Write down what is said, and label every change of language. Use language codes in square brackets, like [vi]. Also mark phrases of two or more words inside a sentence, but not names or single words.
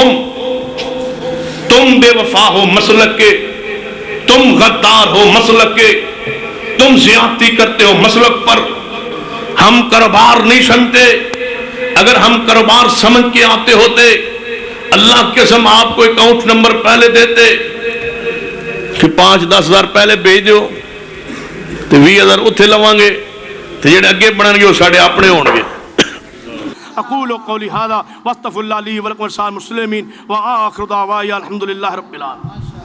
[ur] تم بے وفا ہو مسلک کے تم غدار ہو مسلک کے تم زیادتی کرتے ہو مسلک پر ہم کاروبار نہیں سمجھتے اگر ہم کاروبار سمجھ کے آتے ہوتے اللہ کے قسم آپ کو اکاؤنٹ نمبر پہلے دیتے کہ 5-10 ہزار پہلے بھیج دیو تو 20,000 [pa] اتھے لوان گے [ur] تو [pa] جڑے اگے بڑھن گے وہ ساڑھے اپنے ہون گے [ar] اقول قولی هذا واستغفر الله لي ولكم ولسائر المسلمين واخر دعواي الحمد لله رب العالمين